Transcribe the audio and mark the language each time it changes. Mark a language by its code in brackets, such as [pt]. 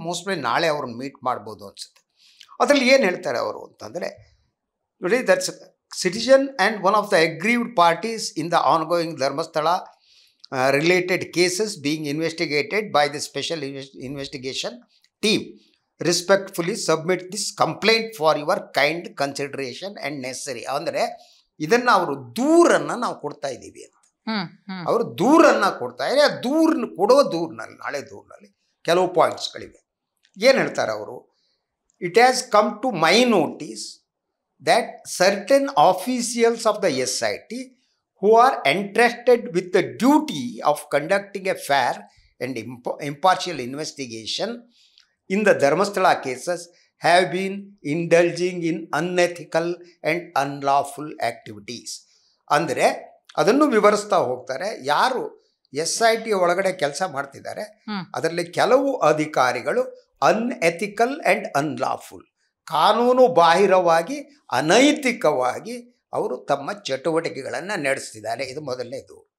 [kn] Mostly ನಾಳೆ ಅವ್ರನ್ನ meet ಮಾಡ್ಬೋದು ಅನಿಸುತ್ತೆ. ಅದರಲ್ಲಿ ಏನು ಹೇಳ್ತಾರೆ ಅವರು ಅಂತಂದರೆ, ನೋಡಿ, [en] That's citizen and one of the aggrieved parties in the ongoing Dharmasthala related cases being investigated by the special investigation team respectfully submit this complaint for your kind consideration and necessary. [kn] ಅಂದರೆ ಇದನ್ನು ಅವರು ದೂರನ್ನು ನಾವು ಕೊಡ್ತಾ ಇದ್ದೀವಿ ಅಂತ ಅವರು ದೂರನ್ನು ಕೊಡ್ತಾ ಇದ್ದಾರೆ. ಆ ದೂರನ್ನು ಕೊಡೋ ದೂರಿನಲ್ಲಿ, ನಾಳೆ ದೂರಿನಲ್ಲಿ ಕೆಲವು ಪಾಯಿಂಟ್ಸ್ಗಳಿವೆ. ಏನು ಹೇಳ್ತಾರೆ ಅವರು? [en] It has come to my notice that certain officials of the SIT who are entrusted with the duty of conducting a fair and impartial investigation in the Dharmasthala cases have been indulging in unethical and unlawful activities. [kn] ಅಂದರೆ ಅದನ್ನು ವಿವರಿಸ್ತಾ ಹೋಗ್ತಾರೆ. ಯಾರು SIT ಒಳಗಡೆ ಕೆಲಸ ಮಾಡ್ತಿದ್ದಾರೆ ಅದರಲ್ಲಿ ಕೆಲವು ಅಧಿಕಾರಿಗಳು [en] unethical and unlawful, [kn] ಕಾನೂನು ಬಾಹಿರವಾಗಿ, ಅನೈತಿಕವಾಗಿ ಅವರು ತಮ್ಮ ಚಟುವಟಿಕೆಗಳನ್ನು ನಡೆಸ್ತಿದ್ದಾರೆ. ಇದು ಮೊದಲನೇದು.